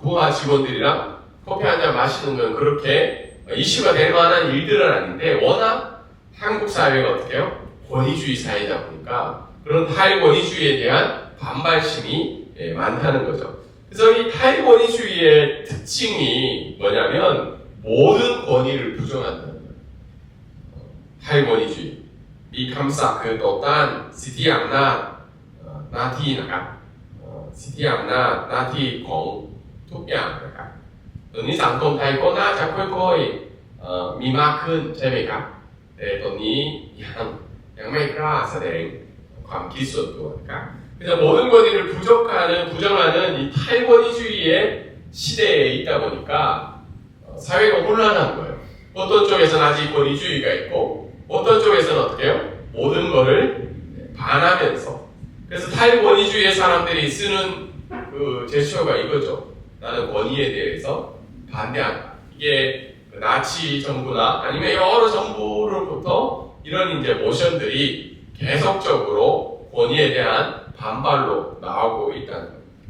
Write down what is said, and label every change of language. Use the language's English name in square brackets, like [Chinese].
[Korean] 부하 직원들이랑 커피 한 잔 마시는 건 그렇게 이슈가 될 만한 일들은 아닌데 워낙 한국 사회가 어떻게 해요? 권위주의 사회다 보니까 그런 탈권위주의에 대한 반발심이 많다는 거죠. 그래서 이 탈권위주의의 특징이 뭐냐면 모든 권위를 부정한다는 거예요. 탈권위주의. [Thai] มีคำศัพท์คือต่อต้านสิทธิอำนาจหน้าที่นะครับสิทธิอำนาจหน้าที่ของทุกอย่างนะครับตอนนี้สังคมไทยก็น่าจะค่อยๆมีมากขึ้นใช่ไหมครับแต่ตอนนี้ยังไม่กล้าแสดงความคิดส่วนตัวนะครับ [Korean] 그래서 모든 권위를 부정하는 이 탈권위주의의 시대에 있다 보니까 사회가 혼란한 거예요. 어떤 쪽에서는 아직 권위주의가 있고 어떤 쪽에서는 어떻게 해요? 모든 거를 반하면서 그래서 탈권위주의의 사람들이 쓰는 그 제스처가 이거죠. 나는 권위에 대해서 반대한다. 이게 나치 정부나 아니면 여러 정부로부터 이런 이제 모션들이 계속적으로 권위에 대한 반발로 나오고 있다는 겁니다.